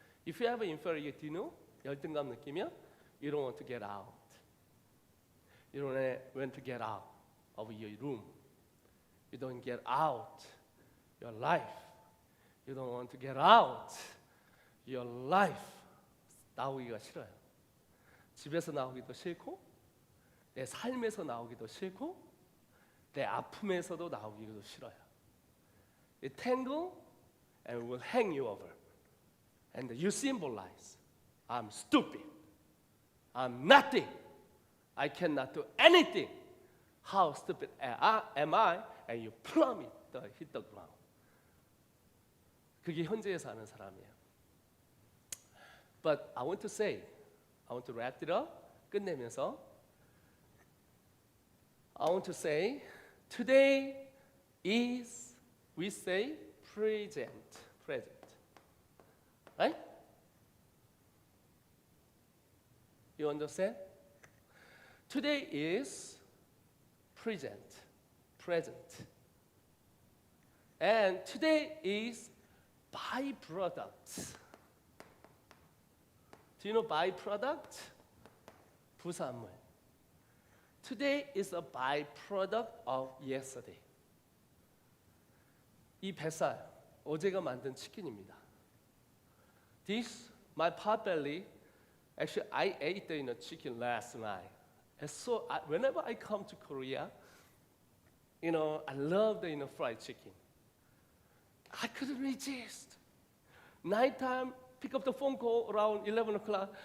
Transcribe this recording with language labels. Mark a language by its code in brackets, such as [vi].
[en] If you have an inferior, do you know? [ko] 열등감 느끼면 [en] you don't want to get out. You don't want to get out of your room. You don't get out your life. You don't want to get out your life. [ko] 나오기가 싫어요. 집에서 나오기도 싫고, 내 삶에서 나오기도 싫고, 내 아픔에서도 나오기도 싫어요. [en] It tangle and will hang you over. And you symbolize, I'm stupid. I'm nothing. I cannot do anything. How stupid am I? And you plummet, hit the ground. [ko] 그게 현재에서 하는 사람이에요. [en] But I want to wrap it up. [ko] 끝내면서 [en] I want to say, today is, we say, present. Right? You understand? Today is present. And today is byproduct. Do you know byproduct? 부산물. Today is a byproduct of yesterday. [ko] 이 뱃살, 어제가 만든 치킨입니다. [en] This, my pot belly, actually I ate the chicken last night. And so whenever I come to Korea, I love the fried chicken. I couldn't resist. Nighttime, pick up the phone call around 11 o'clock.